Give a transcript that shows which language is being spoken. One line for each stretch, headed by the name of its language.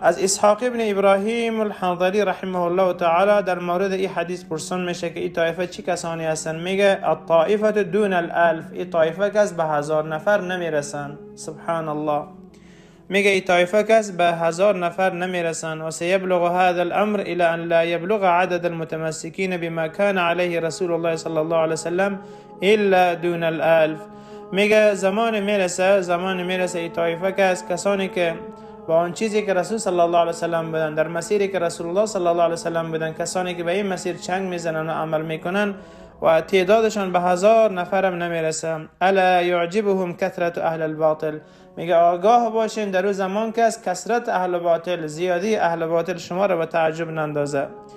Persian: از اسحاق ابن ابراهیم الحنظلی رحمه الله تعالی در مورد این حدیث پرسان میشه که این طایفه چی کسانی هستن؟ میگه
Arabic: الطائفه دون الالف،
Persian: این طایفه که از به 1000 نفر نمیرسن. سبحان الله. میگه این طایفه کس به 1000 نفر نمیرسن.
Arabic: و سیبلغ هذا الامر الى ان لا يبلغ عدد المتمسكين بما كان عليه رسول الله صلی الله علیه وسلم الا دون الالف.
Persian: میگه زمان میرسه این طایفه کس، کسانی که با آن چیزی که رسول صلی الله علیه وسلم بودن، در مسیری که رسول الله صلی الله علیه وسلم بودن، کسانی که به این مسیر چنگ میزنن و عمل میکنن و تعدادشان به 1000 نفرم نمیرسه.
Arabic: الا یعجبهم کثرت اهل الباطل.
Persian: میگه آگاه باشین در روز زمان که از کثرت اهل باطل، زیادی اهل باطل شما را به تعجب نندازه.